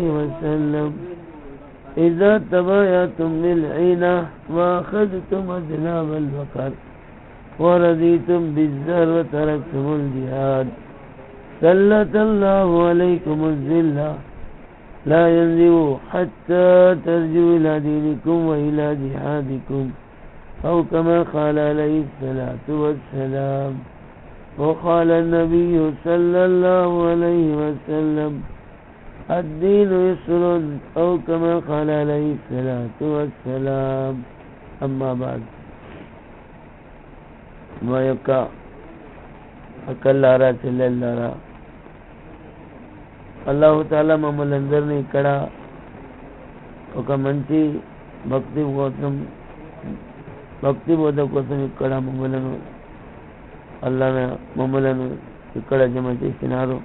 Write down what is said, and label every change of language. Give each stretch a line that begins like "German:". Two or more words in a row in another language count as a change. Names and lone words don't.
Arabic: وسلم إذا تبايعتم بالعينة وأخذتم أذناب البقر ورضيتم بالزر وتركتم الجهاد سلط الله عليكم الذلة لا ينزل حتى ترجعوا إلى دينكم وإلى جهادكم أو كما قال عليه الصلاة والسلام. وقال النبي صلى الله عليه وسلم الدين يسر أو كما قال عليه الصلاة والسلام. أما بعد
Telugu: మా యొక్క అక్కల్లారా చెల్లెల్లారా,
Arabic: الله تعالى
Telugu: మమ్మల్ని అందరినీ ఇక్కడ ఒక మంచి భక్తి బోధ కోసం ఇక్కడ మమ్మలను ఇక్కడ జమ చేసినారు.